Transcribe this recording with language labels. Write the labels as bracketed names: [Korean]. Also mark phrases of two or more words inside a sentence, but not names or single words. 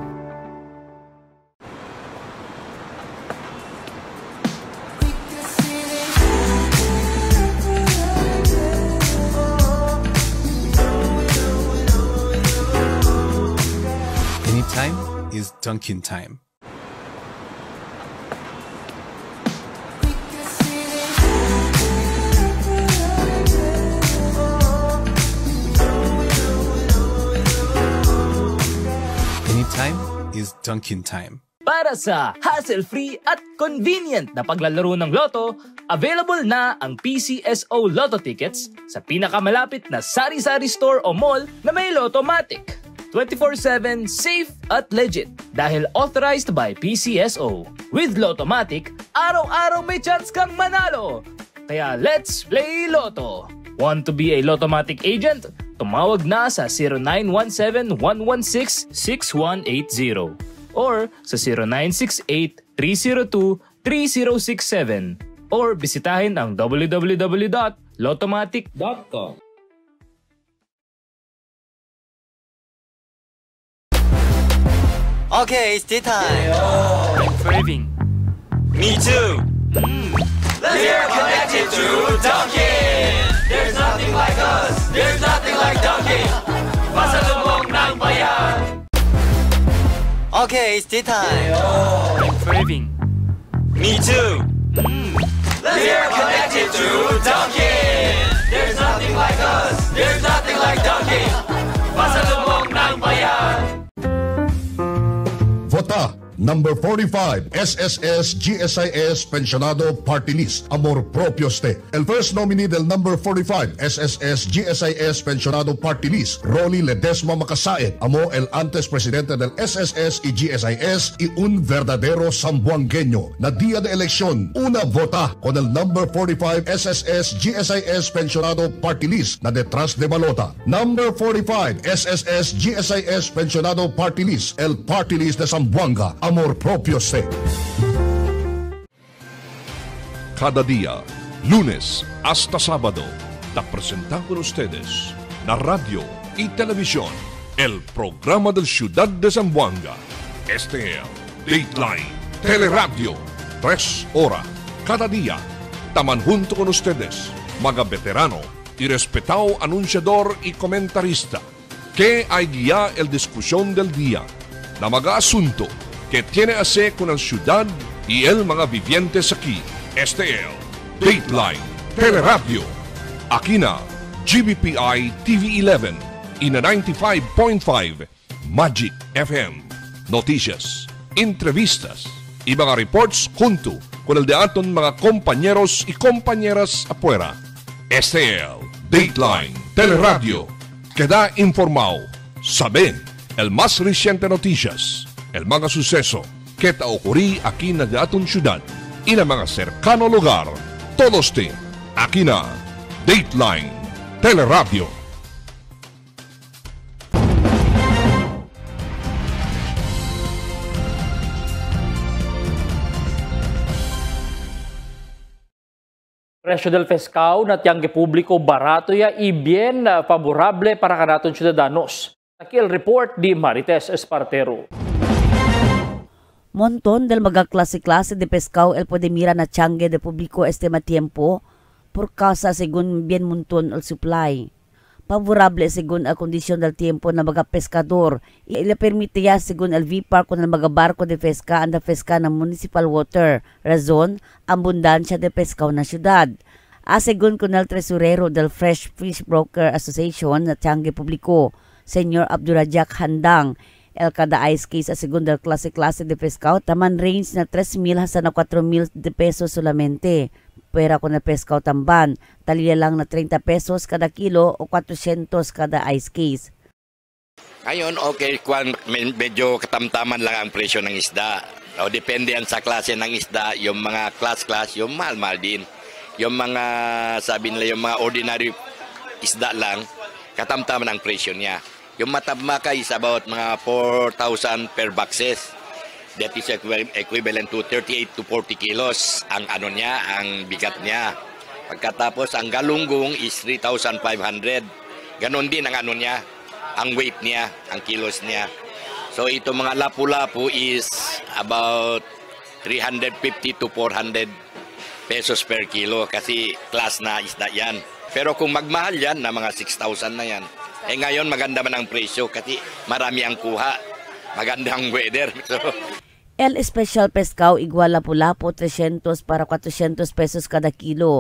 [English] Anytime is Dunkin' time. Anytime is Dunkin' time. [Filipino] Para sa hassle-free at convenient na paglalaro ng Lotto, available na ang PCSO Lotto tickets sa pinakamalapit na sari-sari store o mall na may Lottomatic. 24/7 safe at legit dahil [English] authorized by [Filipino] PCSO. [English] With Lottomatic, [Filipino] araw-araw may chance kang manalo. [English] Kaya let's play Lotto. Want to be a Lottomatic agent? [Filipino] Tumawag na sa 0917-116-6180 or sa 0968-302-3067 or bisitahin ang www.lottomatic.com. [English] Okay, it's tea time. I'm craving. Me too. We're connected to Dunkin'. There's nothing like us. There's nothing like Dunkin'. [Filipino] Pasalubong ng bayan. [English] Okay, it's tea time. I'm craving. Me too. We're connected to Dunkin'. There's nothing like us. There's nothing like Dunkin'. [Filipino] Pasalubong ng bayan. [Chavacano] Vota number 45 SSS GSIS Pensionado Party List Amor Propio Ste. El first nominee del number 45 SSS GSIS Pensionado Party List Rolly Ledesma Macasaet amo el antes presidente del SSS y GSIS y un verdadero sambuangueño na día de elección una vota con el number 45 SSS GSIS Pensionado Party List na detrás de balota. Number 45 SSS GSIS Pensionado Party List, el Party List de Zamboanga, amor propio se. Cada día, lunes hasta sábado, te presentamos con ustedes la radio y televisión, el programa del Ciudad de Zamboanga. Este es Dateline Teleradio, 3 horas cada día. Taman junto con ustedes, mga veterano y respetado anunciador y comentarista, que hay guía el discusión del día, na mga asunto que tiene a ver con la ciudad y el mga vivientes aquí. Este es Dateline Teleradio. Aquí na GBPI TV11 y na 95.5 Magic FM. Noticias, entrevistas y mga reports junto con el de aton mga compañeros y compañeras afuera. Este es Dateline Teleradio. Queda informado, sabe el más reciente noticias, el mga suceso que te ocurrí aquí na de aton ciudad y na mga cercano lugar. Todos te aquí na Dateline Teleradio. Presyo del pescado na tiyang publiko barato ya y bien favorable para kanaton ciudadanos. Aquí el report di Marites Espartero. Montón del mga klase-klase de pescado el puede mira na tiangue de publiko este tiempo por causa según bien montón el supply. Favorable según a kondisyon del tiempo na mga pescador. Le permite ya según el VPAR con el mga barco de pesca anda pesca na municipal water. Razon, abundansya de pescado na syudad. Según con el tresurero del Fresh Fish Broker Association na tiangue publiko, Senyor Abdurajak Handang, el kada ice case según del klase-klase de pescado, taman range na 3,000 hasta na 4,000 de pesos solamente. Pera con el pescado tamban, talya lang na 30 pesos kada kilo o 400 kada ice case. [Filipino] Ngayon, okay, medyo katamtaman lang ang presyo ng isda. O, depende yan sa klase ng isda, yung mga class, yung mahal-mahal din. Yung mga, sabi nila, yung mga ordinary isda lang, katamtaman ang presyo niya. Yung matabmaka [English] is about [Filipino] mga 4,000 [English] per boxes. That is equivalent to 38 to 40 kilos [Filipino] ang ano niya, ang bigat niya. Pagkatapos ang galunggong is 3,500. Ganon din ang ano niya, ang weight niya, ang kilos niya. So ito mga lapu-lapu [English] is about 350 to 400 pesos per kilo [Filipino] kasi class na isda yan. Pero kung magmahal yan, na mga 6,000 na yan. Eh ngayon maganda man ang presyo kasi marami ang kuha. Magandang weather. So, [Chavacano] El Special Pescao igual lapu-lapu 300 para 400 pesos kada kilo.